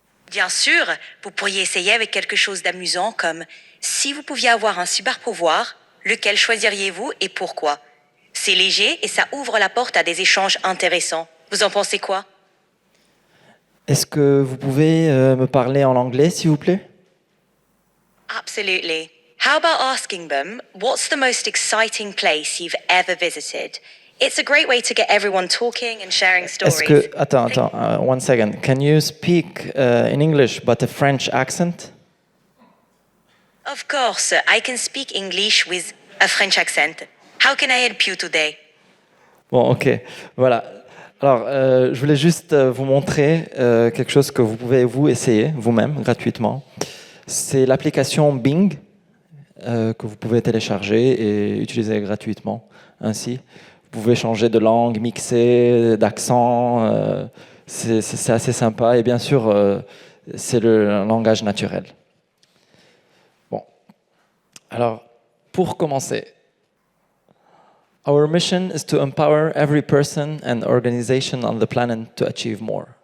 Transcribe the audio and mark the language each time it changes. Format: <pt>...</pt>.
<fr>Bien sûr, vous pourriez essayer avec quelque chose d'amusant comme si vous pouviez avoir un super pouvoir, lequel choisiriez-vous et pourquoi? C'est léger et ça ouvre la porte à des échanges intéressants. Vous en pensez quoi? Est-ce que vous pouvez me parler en anglais, s'il vous plaît?</fr> <en>Absolutely. How about asking them, what's the most exciting place you've ever visited? It's a great way to get everyone talking and sharing stories.</en> <fr>Est-ce que... Attends,</fr> <en>one second. Can you speak in English but a French accent? Of course, I can speak English with a French accent. How can I help you today?</en> <fr>Bon, ok, voilà. Alors, je voulais juste vous montrer quelque chose que vous pouvez vous essayer vous-même gratuitement. C'est l'application Bing que vous pouvez télécharger et utiliser gratuitement. Ainsi, vous pouvez changer de langue, mixer, d'accent. C'est assez sympa et bien sûr, c'est le langage naturel. Bon, alors pour commencer.</fr> <en>Our mission is to empower every person and organization on the planet to achieve more.</en>